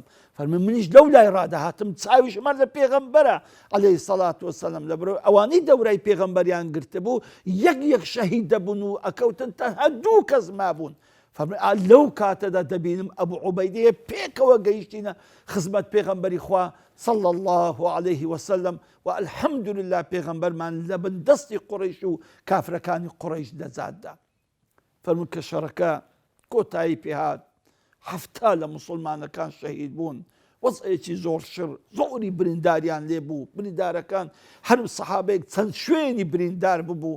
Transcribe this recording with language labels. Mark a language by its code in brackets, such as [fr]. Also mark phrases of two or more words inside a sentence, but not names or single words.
[ckb] فەرمووی منیش لەو لای ڕادەهاتم چاویشمان لە پێغەمبەرە [ar] عەلەیهی سەڵات وەسەلام، [ckb] لەبەرەوەی ئەوانەی دەورای پێغەمبەریان گرتبوو یەک شەهید دەبوون و ئەکەوتن تەنها دوو کەس مابوون. لەو کاتەدا دەبینم ئەبوو عوبەیدەیە پێکەوە گەیشتینە خزمەت پێغەمبەری خوا [ar] صلى الله عليه وسلم [ckb] و الحەمدولله پێغەمبەرمان لە بن دەستی قوڕیش و کافرەکانی قوڕیش دەزاددا. فەرمووی کە شەڕەکە کۆتایی پێهات، هەفتا لە موسڵمانەکان شەهید بوون، وەزعێکی زۆر شڕ، زۆری برینداریان لێ بوو، بریندارەکان هەر سەحابەیەک چەند شوێنی بریندار ببوو.